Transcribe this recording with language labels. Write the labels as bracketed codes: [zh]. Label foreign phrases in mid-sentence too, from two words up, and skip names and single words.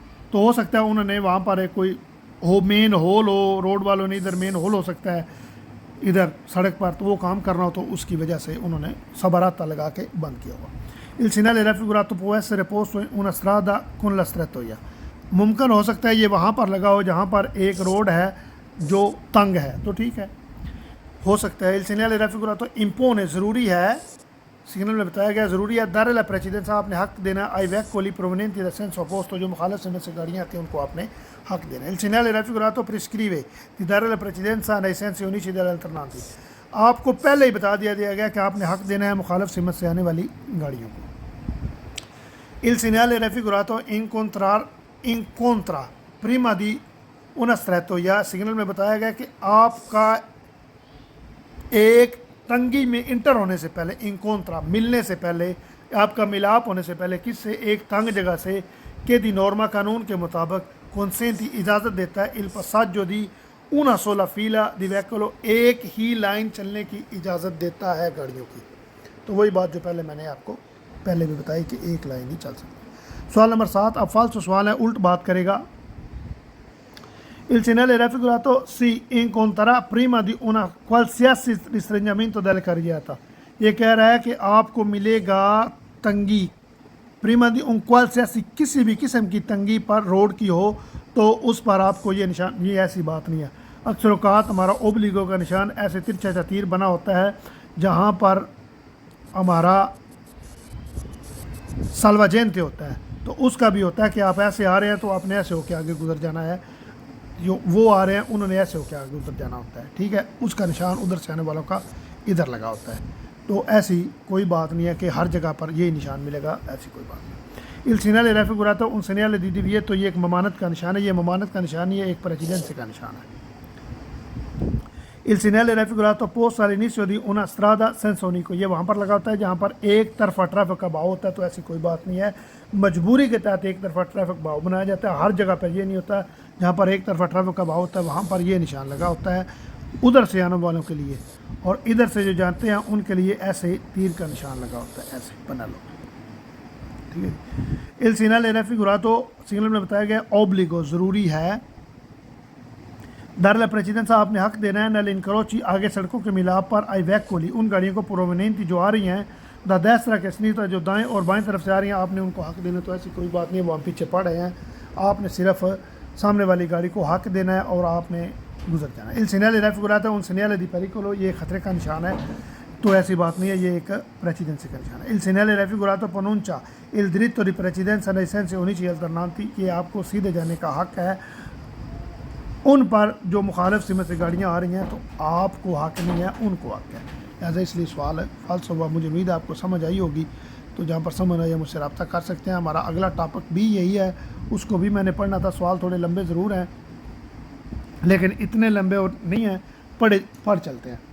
[ur] تو ہو سکتا ہے انہوں نے وہاں پر ایک کوئی مین ہول ہو، روڈ والوں نے ادھر مین ہول ہو سکتا ہے ادھر سڑک پر، تو وہ کام کرنا ہو تو اس کی وجہ سے انہوں نے سباراتا لگا کے بند کیا ہوا۔ [it] il segnale raffigurato può essere posto in una strada con la strettoia، [ur] ممکن ہو سکتا ہے یہ وہاں پر لگا ہو جہاں پر ایک روڈ ہے جو تنگ ہے، تو ٹھیک ہے ہو سکتا ہے۔ [it] il segnale raffigurato impone، [ur] ضروری ہے، سگنل میں بتایا گیا ضروری ہے [it] dare la precedenza، [ur] آپ نے حق دینا [it] ai veicoli provenienti dal senso opposto، [ur] جو مخالف سمت سے گاڑیاں آتی ہیں ان کو آپ نے حق دینا ہے۔ [it] il segnale raffigurato prescrive di dare la precedenza nei sensi unici delle alternanti، [ur] آپ کو پہلے ہی بتا دیا گیا کہ آپ نے حق دینا ہے مخالف سمت سے آنے والی گاڑیوں کو۔ [it] il segnale raffigurato incontra prima di una strettoia، [ur] سگنل میں بتایا گیا کہ آپ کا ایک تنگی میں انٹر ہونے سے پہلے، انکونترا ملنے سے پہلے، آپ کا ملاپ ہونے سے پہلے کس سے، ایک تنگ جگہ سے، کہ [it] di norma [ur] قانون کے مطابق کنسینتی اجازت دیتا ہے [it] il passaggio di una sola fila di veicolo، [ur] ایک ہی لائن چلنے کی اجازت دیتا ہے گاڑیوں کی۔ تو وہی بات جو پہلے میں نے آپ کو پہلے بھی بتائی کہ ایک لائن ہی چل سکتی۔ سوال نمبر 7 اب فالسو سوال ہے، الٹ بات کرے گا۔ [it] il segnale raffigurato si incontrerà prima di una qualsiasi restringimento della carreggiata، [ur] یہ کہہ رہا ہے کہ آپ کو ملے گا تنگی [it] prima di un qualsiasi، [ur] کسی بھی قسم کی تنگی پر روڈ کی ہو تو اس پر آپ کو یہ نشان، یہ ایسی بات نہیں ہے۔ اکثر اوقات ہمارا اوبلیگو کا نشان ایسے ترچھا سا تیر بنا ہوتا ہے جہاں پر ہمارا سالواجینتے ہوتا ہے، تو اس کا بھی ہوتا ہے کہ آپ ایسے آ رہے ہیں تو آپ نے ایسے ہو کے آگے گزر جانا ہے، جو وہ آ رہے ہیں انہوں نے ایسے ہو کے آگے ادھر جانا ہوتا ہے، ٹھیک ہے، اس کا نشان ادھر سے آنے والوں کا ادھر لگا ہوتا ہے۔ تو ایسی کوئی بات نہیں ہے کہ ہر جگہ پر یہی نشان ملے گا، ایسی کوئی بات نہیں۔ [it] il segnale raffigurato un segnale di divieto، [ur] یہ ایک ممانعت کا نشان ہے، یہ ممانعت کا نشان ہی ہے، ایک پریسیڈنس کا نشان ہے۔ [it] il segnale raffigurato posto all'inizio di una strada senza unico، [ur] یہ وہاں پر لگا ہوتا ہے جہاں پر ایک طرفہ ٹریفک کا بہاؤ ہوتا ہے، تو ایسی کوئی بات نہیں ہے، مجبوری کے تحت ایک طرفہ ٹریفک بہاؤ بنایا جاتا ہے، ہر جگہ پر یہ نہیں ہوتا، جہاں پر ایک طرفہ ٹریفک کا بہاؤ ہوتا ہے وہاں پر یہ نشان لگا ہوتا ہے ادھر سے آنے والوں کے لیے، اور ادھر سے جو جانتے ہیں ان کے لیے ایسے تیر کا نشان لگا ہوتا ہے، ایسے بنا لو، ٹھیک ہے۔ [it] il segnale raffigurato [ur] سگنل میں بتایا گیا اوبلیگو ضروری ہے، [it] dar precedenza [ur] آپ نے حق دینا ہے [it] negli incroci [ur] آگے سڑکوں کے ملاپ پر [it] ai veicoli [ur] ان گاڑیوں کو پرومیننٹی جو آ رہی ہیں [it] da destra e sinistra [ur] جو دائیں اور بائیں طرف سے آ رہی ہیں، آپ نے ان کو حق دینا، تو ایسی کوئی بات نہیں ہے، وہ ہم پیچھے پڑ رہے ہیں، آپ نے صرف سامنے والی گاڑی کو حق دینا ہے اور آپ نے گزر جانا ہے۔ [it] il segnale raffigurato un segnale di pericolo، [ur] یہ خطرے کا نشان ہے، تو ایسی بات نہیں ہے، یہ ایک پریسیڈنسی کا نشان ہے۔ [it] il segnale raffigurato pronuncia il diritto di precedenza nei sensi unici alternanti، [ur] یہ آپ کو سیدھے جانے کا حق ہے ان پر جو مخالف سمت سے گاڑیاں آ رہی ہیں، تو آپ کو حق نہیں ہے، ان کو حق ہے، لہٰذا اس لیے سوال ہے فالس ہوا۔ مجھے امید ہے آپ کو سمجھ آئی ہوگی، تو جہاں پر سمجھ آئی مجھ سے رابطہ کر سکتے ہیں۔ ہمارا اگلا ٹاپک بھی یہی ہے، اس کو بھی میں نے پڑھنا تھا، سوال تھوڑے لمبے ضرور ہیں لیکن اتنے لمبے اور نہیں ہیں، پڑھ چلتے ہیں۔